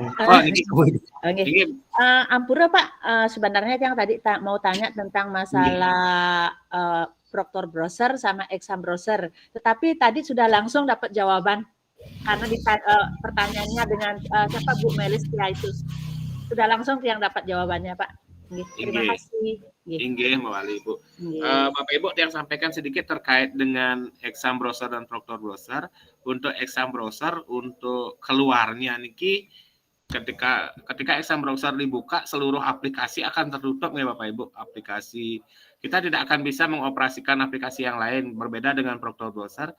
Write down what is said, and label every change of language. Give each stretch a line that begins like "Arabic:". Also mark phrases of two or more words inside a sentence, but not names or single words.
Indonesian: Ampura Pak, sebenarnya yang tadi mau tanya tentang masalah Proctor browser sama
English: exam browser,
Indonesian: tetapi tadi sudah langsung dapat jawaban karena pertanyaannya dengan siapa Bu Melistia itu sudah langsung yang dapat jawabannya Pak. Terima kasih.
Balinese: Inggih mawali Bu.
Indonesian: Bapak Ibu yang sampaikan sedikit terkait dengan
English: exam browser
Indonesian: dan Proctor browser. Untuk
English: exam browser
Indonesian: untuk keluarnya niki ketika
English: exam browser
Indonesian: dibuka seluruh aplikasi akan tertutup ya Bapak Ibu. Aplikasi kita tidak akan bisa mengoperasikan aplikasi yang lain berbeda dengan Proctor browser.